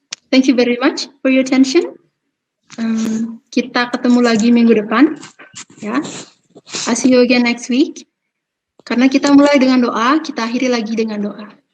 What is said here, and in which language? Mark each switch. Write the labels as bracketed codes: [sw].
[en] Thank you very much for your attention. [id] Kita ketemu lagi minggu depan. [en] Ya, I'll see you again next week. [id] Karena kita mulai dengan doa, kita akhiri lagi dengan doa.